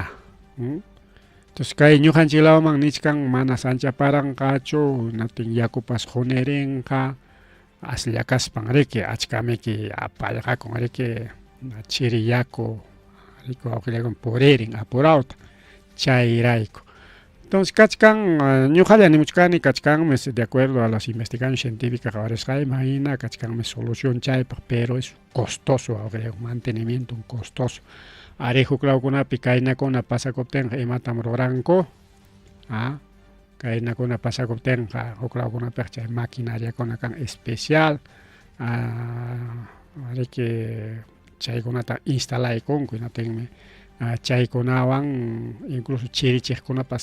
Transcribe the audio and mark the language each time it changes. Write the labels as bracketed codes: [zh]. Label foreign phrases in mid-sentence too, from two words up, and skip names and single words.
[es] Entonces kay [qu] ñuqanchik lawaman nishkan mana sancha paranqachu natin yakupas qunirinqa aslla kaspan riki achkamiki pallqakun riki chiri yaku riki wawqillaykuna puririn apurawta chayrayku. Entonces kachkan ñuqalla nimuchkani kachkanmi [es] de acuerdo a las investigaciones científicas [qu] imagina kachkanmi solución chaypaq [es] pero es costoso [qu] wawqillaykuna [es] mantenimiento costoso. [qu] Ari huklawkunapi kaynakuna pasakuptinqa imatam ruranku kaynakuna pasakuptinqa huklawkunapiqa chay maquinariakuna kan especial riki chaykunata instalaykunku inatinmi chaykunawan incluso chirichiqkunapas